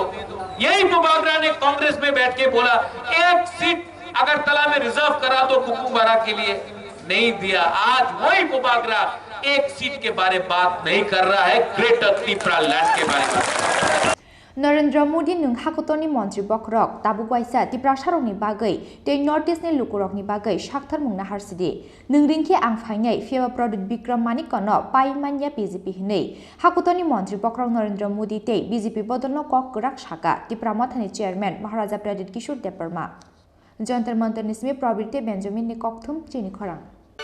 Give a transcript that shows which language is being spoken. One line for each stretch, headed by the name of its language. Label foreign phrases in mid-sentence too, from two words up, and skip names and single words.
Hindi: यही बुबागरा ने कांग्रेस में बैठ के बोला 1 सीट अगरतला में रिजर्व करा दो बुकुंग-बारा के लिए, नहीं दिया। आज वही बुबागरा 1 सीट के बारे में बात नहीं कर रहा है, ग्रेटर त्रिपुरा लैंड के बारे में।
Kok Borok: नरेंद्र मोदी हाकुतोनी मंत्री बकरक ताबुगवाइसा त्रिपुरा सारकनि बागै ते नॉर्थ ईस्टनि लुकुरकनि बागै साक्थार मुंना हारसिदि नोंरिंखे आं फाइनै फेवा प्रदुत विक्रम मानिकनो पाइमान्या बीजेपी हिनै हाकुतोनी मंत्री बकरक नरेंद्र मोदी ते बीजेपी बदलनो कक गराक साका त्रिपुरा मथानि चेयरमैन महाराजा प्रदीप किशोर देबबर्मा जंतर मंतर निसमी प्रवृत्ति बेंजामिन नि ककथुम चिनि खरां।